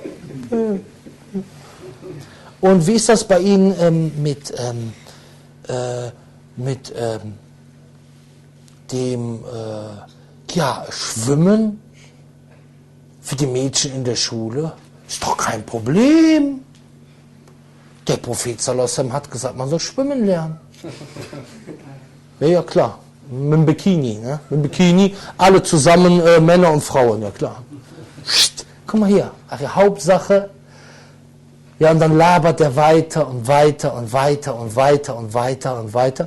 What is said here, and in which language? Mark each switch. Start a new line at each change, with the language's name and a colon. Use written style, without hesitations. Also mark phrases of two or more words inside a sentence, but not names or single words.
German: Und wie ist das bei Ihnen mit dem Schwimmen für die Mädchen in der Schule? Ist doch kein Problem. Der Prophet
Arabic: صلى الله عليه وسلم
German: hat gesagt, man soll schwimmen lernen. Ja, klar. Mit dem Bikini, ne? Mit dem Bikini, alle zusammen, Männer und Frauen, ja klar. Guck mal hier, Hauptsache, ja, und dann labert er weiter und weiter und weiter und weiter und weiter und weiter.